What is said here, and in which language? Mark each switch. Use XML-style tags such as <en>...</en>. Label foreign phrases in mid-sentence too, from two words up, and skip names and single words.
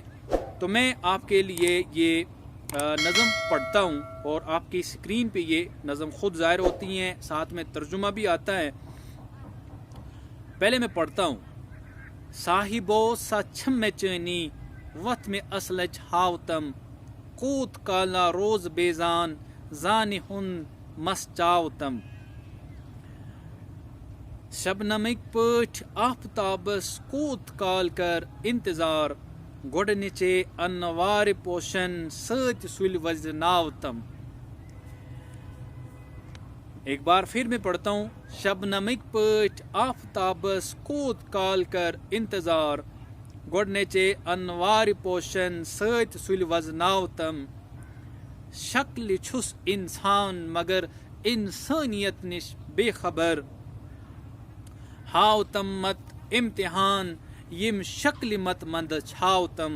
<ur>تو میں آپ کے لیے یہ نظم پڑھتا ہوں، اور آپ کی سکرین پہ یہ نظم خود ظاہر ہوتی ہیں، ساتھ میں ترجمہ بھی آتا ہے. پہلے میں پڑھتا ہوں.</ur> <ks>صاحبو سا چھم میں چینی وط میں اسلچ ہاوتم، کوت کالا روز بیزان زان ہن مس چاوتم. شبنمک پٲٹھۍ آفتابس کوت کال کر انتظار، گۄڈنِچے انوارِ پوشن سۭتۍ سُلہِ وزناوتم.</ks> <ur>ایک بار پھر میں پڑھتا ہوں.</ur> <ks>شبنمک پٲٹھۍ آفتابس کوت کال کر انتظار، گۄڈنِچے انوارِ پوشن سۭتۍ سُلہِ وزناوتم. شکلہِ چھُس انسان مگر انسانیت نش بے خبر، ہاوتم مت امتحان یم شکلہِ مت مند چھاوتم.</ks>